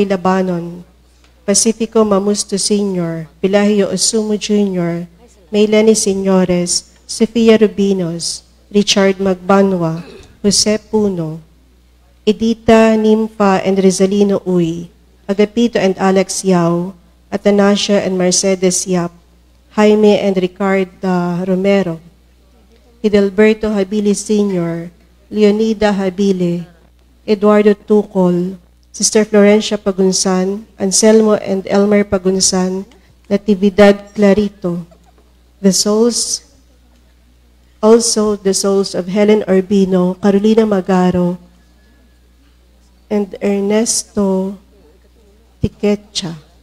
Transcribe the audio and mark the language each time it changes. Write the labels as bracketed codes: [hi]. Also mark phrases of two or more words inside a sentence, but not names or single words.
[en] Labanon, Pacifico Mamusto Sr., Pilahio Osumo Jr., Maylani Señores, Sofia Rubinos, Richard Magbanwa, Jose Puno, Edita Nimfa and Rizalino Uy, Agapito and Alex Yao, Atanasia and Mercedes Yap, Jaime and Ricardo Romero, Hidalberto Habili Sr., Leonida Habile, Eduardo Tucol, Sister Florencia Pagunsan, Anselmo and Elmer Pagunsan, Natividad Clarito. Also the souls of Helen Urbino, Carolina Magaro, and Ernesto Tuquecha.